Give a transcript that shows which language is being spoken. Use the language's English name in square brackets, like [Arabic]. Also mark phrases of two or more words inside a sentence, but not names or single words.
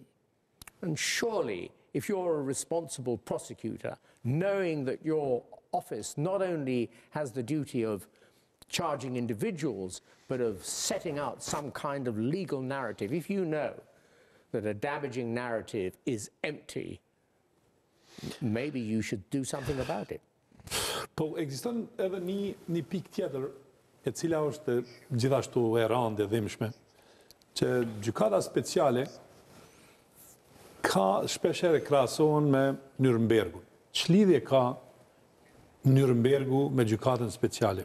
[English] And surely, if you're a responsible prosecutor, knowing that your office not only has the duty of charging individuals, but of setting out some kind of legal narrative, if you know that a damaging narrative is empty, maybe you should do something about it. [Albanian] Po, ekziston edhe një pikë tjetër, e cila është gjithashtu e rëndë e dhimbshme, që gjykata speciale ka shpeshere krahasohen me Nürnbergun. Ç'lidhje ka Nürnbergu me gjykatën speciale?